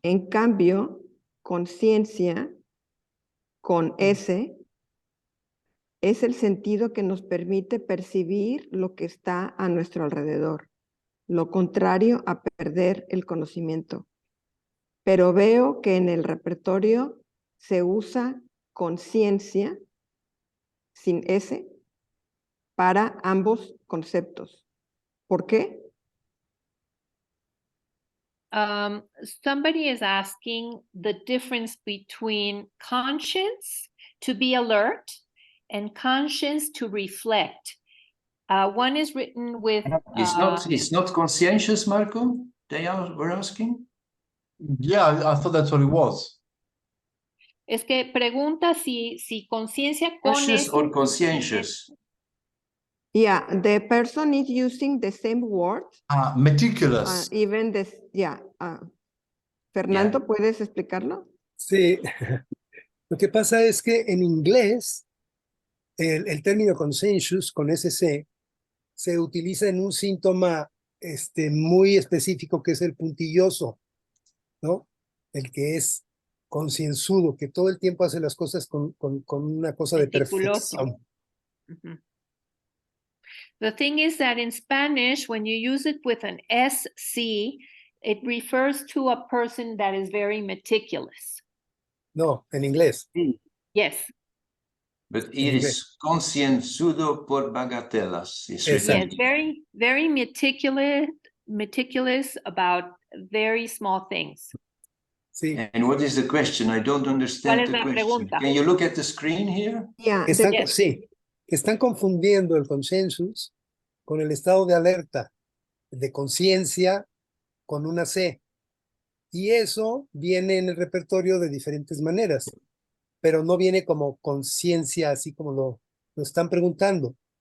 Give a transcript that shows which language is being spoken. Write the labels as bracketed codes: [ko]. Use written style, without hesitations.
[es] En cambio, conciencia con S es el sentido que nos permite percibir lo que está a nuestro alrededor, lo contrario a perder el conocimiento. Pero veo que en el repertorio se usa conciencia sin S para ambos conceptos. ¿Por qué? [en] Somebody is asking the difference between conscience, to be alert, and conscience, to reflect. One is written with... It's not conscientious, Marco? Were asking? Yeah, I thought that's what it was. [es] Es que pregunta si conciencia con... [en] Conscious or conscientious? Yeah, the person is using the same word. Meticulous. Even this, yeah. Fernando, Yeah. [es] ¿puedes explicarlo? Sí, lo que pasa es que en inglés el término consensus con SC se utiliza en un síntoma muy específico que es el puntilloso, ¿no? El que es concienzudo, que todo el tiempo hace las cosas con una cosa de perfección. Uh-huh. [en] The thing is that in Spanish, when you use it with an SC, it refers to a person that is very meticulous. [es] No, en inglés. [en] Yes. But here is [es] concienzudo por bagatelas. [en] Yes, very, very meticulous about very small things. [es] Sí. [en] And what is the question? I don't understand the question. [es] Pregunta? [en] Can you look at the screen here? Yeah, [es] Sí, están confundiendo el consensus con el estado de alerta, de conciencia, con una C. Y eso viene en el repertorio de diferentes maneras, pero no viene como conciencia, así como lo están preguntando.